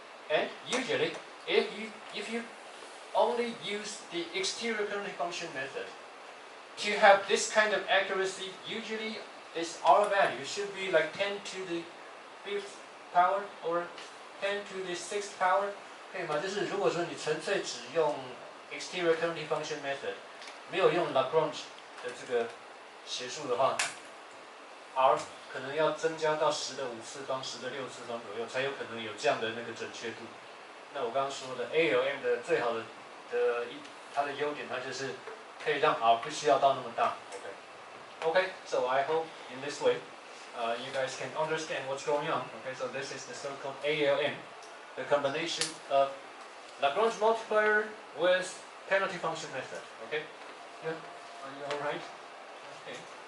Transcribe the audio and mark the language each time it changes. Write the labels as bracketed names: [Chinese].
[English] And usually, if you only use the exterior penalty function method to have this kind of accuracy, usually this r value should be like 10 to the 5th power or 10 to the 6th power， [Chinese] 可以吗？就是如果说你纯粹只用 exterior penalty function method， 没有用 Lagrange 的这个写数的话 ，r 可能要增加到10的5次方、10的6次方左右，才有可能有这样的那个准确度。那我刚刚说的 ALM 的最好的它的优点，它就是可以让 r 不需要到那么大。 [English] Okay, so I hope in this way you guys can understand what's going on. Okay, so this is the so-called ALM, the combination of Lagrange multiplier with penalty function method. Okay, yeah, are you all right? Okay.